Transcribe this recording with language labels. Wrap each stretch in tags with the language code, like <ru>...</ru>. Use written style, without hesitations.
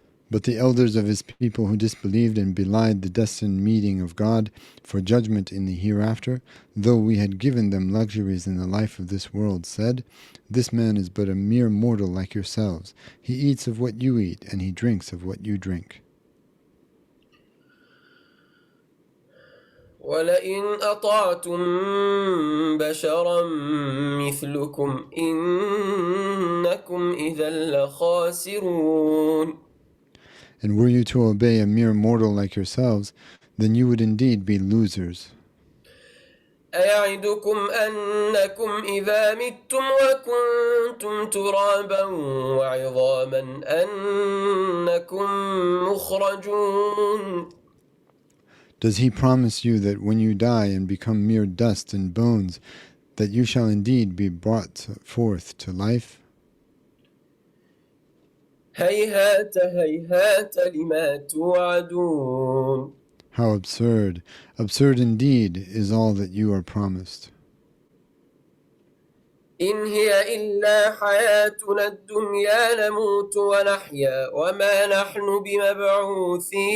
<en>But the elders of his people who disbelieved and belied the destined meeting of God for judgment in the hereafter, though we had given them luxuries in the life of this world, said, this man is but a mere mortal like yourselves. He eats of what you eat, and he drinks of what you drink.</en> <ar>ولئن أطعتم بشرا مثلكم إنكم إذا لخاسرون.</ar> <en>And were you to obey a mere mortal like yourselves, then you would indeed be losers.</en> <ar>أيعدكم أنكم إذا متم وكنتم ترابا وعظاما أنكم مخرجون.</ar> <en>Does he promise you that when you die and become mere dust and bones, that you shall indeed be brought forth to life?</en> <ar>هيهات هيهات لما توعدون.</ar> <en>How absurd, absurd indeed is all that you are promised.</en> <ar>إن هي إلا حياتنا الدنيا نموت ونحيا وما نحن بمبعوثين.</ar>